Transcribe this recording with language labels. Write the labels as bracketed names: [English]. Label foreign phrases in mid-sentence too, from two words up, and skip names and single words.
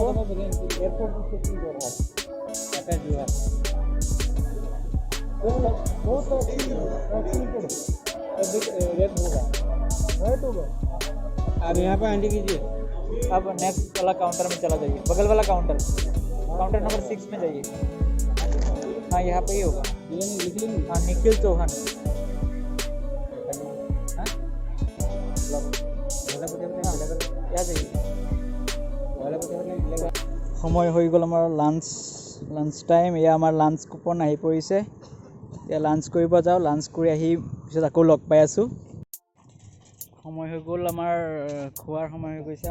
[English] airport station [Hindi] जोरहाट जोरहाट रेट होगा। आप यहाँ पर एंट्री कीजिए। अब नेक्स्ट वाला काउंटर में चला जाइए, बगल वाला [English] counter number [Hindi] 6 में जाइए। हाँ, यहाँ पे ही होगा। हाँ, निखिल चौहान। [Assamese] সময় হৈ গ'ল আমাৰ [English] lunch time. [Assamese] এয়া আমাৰ [English] lunch coupon [Assamese] আহি পৰিছে। এতিয়া লাঞ্চ কৰিব যাওঁ। লাঞ্চ কৰি আহি পিছত আকৌ লগ পাই আছোঁ। সময় হৈ গ'ল আমাৰ খোৱাৰ সময় হৈ গৈছে।